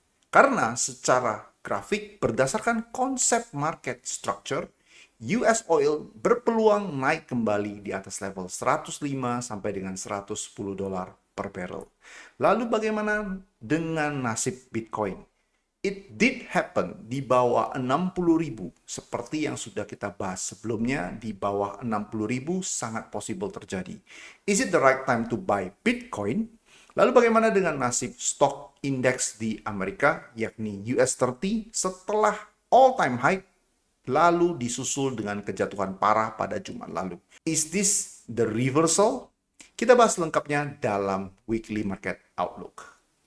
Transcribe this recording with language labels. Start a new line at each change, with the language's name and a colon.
Indonesian: Karena secara grafik berdasarkan konsep market structure, US Oil berpeluang naik kembali di atas level 105 sampai dengan 110 dolar per barrel. Lalu bagaimana dengan nasib Bitcoin?
English: It did happen
Indonesian: di bawah 60.000 seperti yang sudah kita bahas sebelumnya. Di bawah 60.000 sangat possible terjadi.
English: Is it the right time to buy Bitcoin?
Indonesian: Lalu bagaimana dengan nasib stock index di Amerika yakni US 30 setelah all time high lalu disusul dengan kejatuhan parah pada Jumat lalu?
English: Is this the reversal?
Indonesian: Kita bahas lengkapnya dalam Weekly Market Outlook.